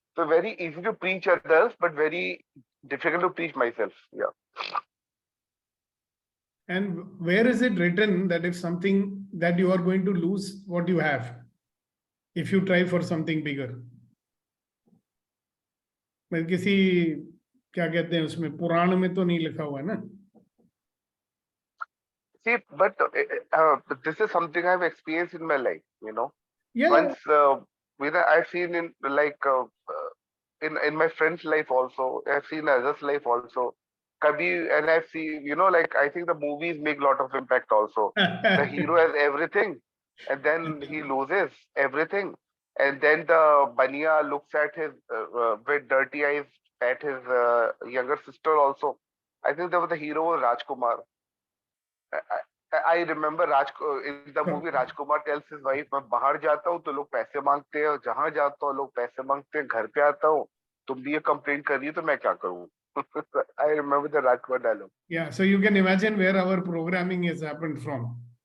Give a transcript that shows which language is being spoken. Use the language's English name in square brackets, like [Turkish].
[English] So very easy to preach others, but very difficult to preach myself. Yeah. And where is it written that if something that you are going to lose what you have, if you try for something bigger? [Hindi] मैं किसी क्या कहते हैं उसमें पुराण में तो नहीं लिखा हुआ है ना? [English] See, but this is something I've experienced in my life, Yeah. Once I've seen in in my friend's life also, I've seen others' life also. And I've seen, I think the movies make a lot of impact also. The hero has everything, and then he loses everything. And then the Bania looks at his with dirty eyes at his younger sister also. I think there was the hero was Rajkumar. I remember in the movie Rajkumar tells his wife, [Hindi] मैं बाहर जाता हूँ तो लोग पैसे मांगते हैं, जहाँ जाता हूँ लोग पैसे मांगते हैं, घर पे आता हूँ तुम भी ये कंप्लेंट कर रही हो तो मैं क्या करूँ? [English] I remember the Rajkumar dialogue. Yeah, so you can imagine where our programming has happened from.